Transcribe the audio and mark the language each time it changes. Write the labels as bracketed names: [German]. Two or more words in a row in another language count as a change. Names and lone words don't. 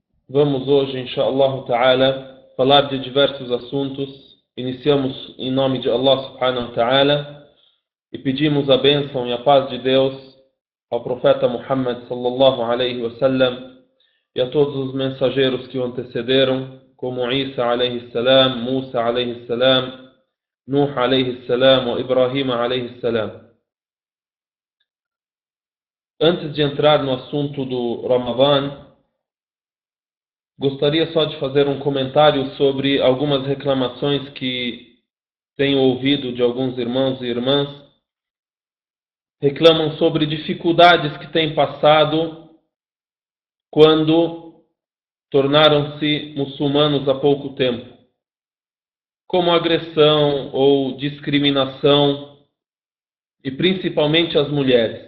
[Portuguese] Vamos hoje, [Arabic] إن شاء الله تعالى, [Portuguese] falar de diversos assuntos. Iniciamos em nome de Allah [Arabic] سبحانه وتعالى [Portuguese] e pedimos a bênção e a paz de Deus ao profeta Muhammad [Arabic] صلى الله عليه وسلم [Portuguese] e a todos os mensageiros que o antecederam, como Isa [Arabic] عليه السلام, [Portuguese] Musa [Arabic] عليه السلام, [Portuguese] Nuh [Arabic] عليه السلام [Portuguese] e Ibrahim [Arabic] عليه السلام. [Portuguese] Antes de entrar no assunto do Ramadã, gostaria só de fazer um comentário sobre algumas reclamações que tenho ouvido de alguns irmãos e irmãs. Reclamam sobre dificuldades que têm passado quando tornaram-se muçulmanos há pouco tempo, como agressão ou discriminação, e principalmente as mulheres.